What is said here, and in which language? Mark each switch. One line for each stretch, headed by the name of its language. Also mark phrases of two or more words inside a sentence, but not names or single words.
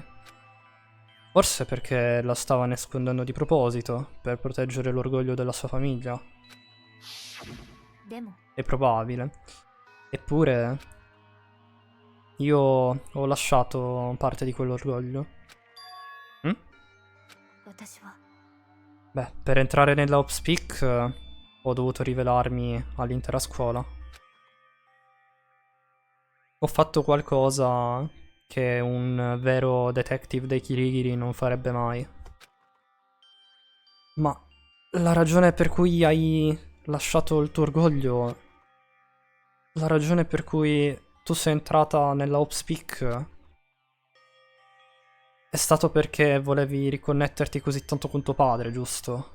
Italian: Forse perché la stava nascondendo di proposito, per proteggere l'orgoglio della sua famiglia.
Japanese: でも
Italian: È probabile. Eppure, io ho lasciato parte di quell'orgoglio. Hm?
Japanese: 私は
Italian: Beh, per entrare nella Hopspeak ho dovuto rivelarmi all'intera scuola. Ho fatto qualcosa che un vero detective dei Kirigiri non farebbe mai. Ma la ragione per cui hai lasciato il tuo orgoglio, la ragione per cui tu sei entrata nella Hopspeak è stato perché volevi riconnetterti così tanto con tuo padre, giusto?